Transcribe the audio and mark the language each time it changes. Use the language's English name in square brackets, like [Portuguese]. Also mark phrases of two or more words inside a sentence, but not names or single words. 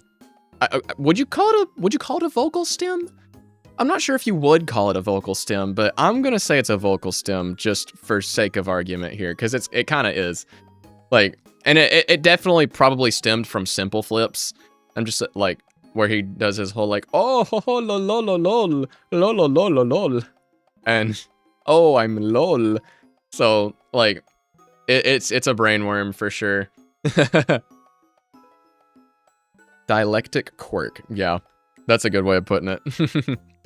[English] Would you call it a vocal stem? I'm not sure if you would call it a vocal stem, but I'm gonna say it's a vocal stem just for sake of argument here, because it kind of is. Like And it definitely probably stemmed from Simple Flips. I'm just like, where he does his whole like, oh, ho, ho, lol, lol, lol, lol, lol, lol, lol, lol, lol. And, oh, I'm lol. So, like, it's a brainworm for sure. Dialectic quirk. Yeah, that's a good way of putting it.